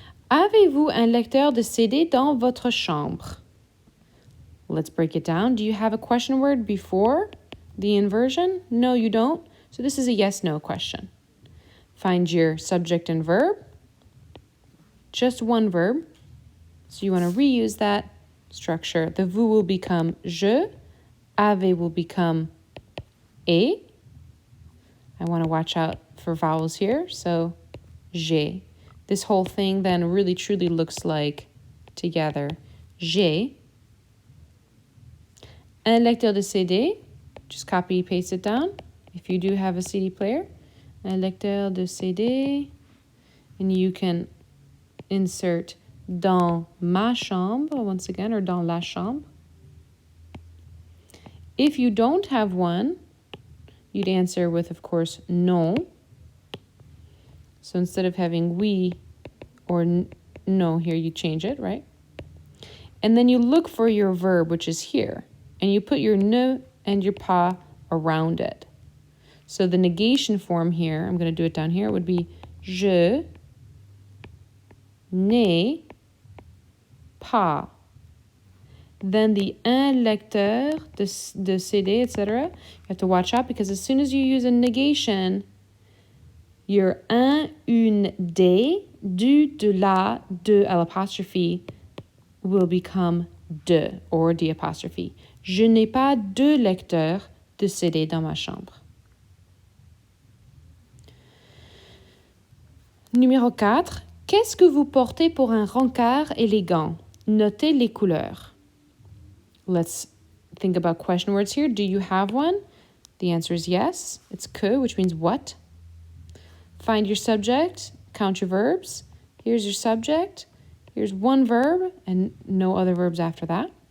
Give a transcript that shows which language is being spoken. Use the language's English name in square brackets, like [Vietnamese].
[French] Avez-vous un lecteur de CD dans votre chambre? [English] Let's break it down. Do you have a question word before the inversion? No, you don't. So this is a yes-no question. Find your subject and verb. Just one verb. So you want to reuse that structure. The vous will become je. Avez will become et. I want to watch out for vowels here. So, j'ai. This whole thing then really truly looks like together. [French] J'ai un lecteur de CD. [English] Just copy, paste it down. If you do have a CD player, [French] un lecteur de CD. [English] And you can insert [French] dans ma chambre, [English] once again, or [French] dans la chambre. [English] If you don't have one, you'd answer with, of course, non. So instead of having oui or no here, you change it, right? And then you look for your verb, which is here. And you put your ne and your pas around it. So the negation form here, I'm going to do it down here, would be [French] je n'ai pas. [English] Then the [French] un lecteur de CD, [English] etc. You have to watch out because as soon as you use a negation, your un, une, des, du, de, la, de, l'apostrophe will become de or the apostrophe. [French] Je n'ai pas de lecteur de CD dans ma chambre. Numéro 4. Qu'est-ce que vous portez pour un rencard élégant? Notez les couleurs. [English] Let's think about question words here. Do you have one? The answer is yes. It's que, which means what. Find your subject, count your verbs. Here's your subject. Here's one verb and no other verbs after that.